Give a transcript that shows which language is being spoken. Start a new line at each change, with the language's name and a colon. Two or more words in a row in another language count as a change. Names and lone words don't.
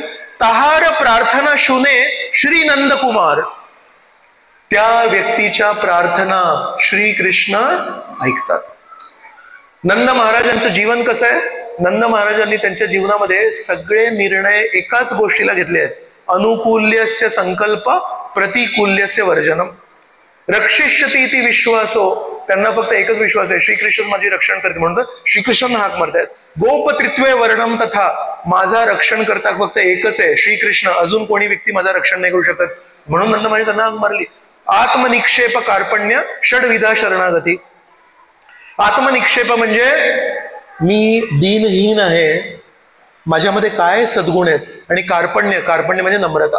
Bangla: তাহার প্রার্থনা শুনে শ্রী নন্দ কুমার.
Marathi: त्या व्यक्तीच्या प्रार्थना श्रीकृष्ण ऐकतात. नंद महाराजांचं जीवन कसं आहे? नंद महाराजांनी त्यांच्या जीवनामध्ये सगळे निर्णय एकाच गोष्टीला घेतले आहेत.
Sanskrit: अनुकूल्यस्य संकल्प, प्रतिकूल्यस्य वर्जनम. रक्षिष्यति इति विश्वासो,
Marathi: त्यांना फक्त एकच विश्वास आहे, श्रीकृष्ण माझी रक्षण करते, म्हणून श्रीकृष्णांना हाक मारतायत.
Sanskrit: गोपत्रित्वे वर्णम तथा,
Marathi: माझा रक्षण करता फक्त एकच आहे श्रीकृष्ण, अजून कोणी व्यक्ती माझा रक्षण नाही करू शकत. म्हणून नंद महाराज त्यांना हाक मारली.
Sanskrit: आत्मनिक्षेप कार्पण्य षडविधा शरणागती.
Marathi: आत्मनिक्षेप म्हणजे मी दीनहीन आहे, माझ्यामध्ये काय सद्गुण आहेत, आणि कार्पण्य, कार्पण्य म्हणजे नम्रता.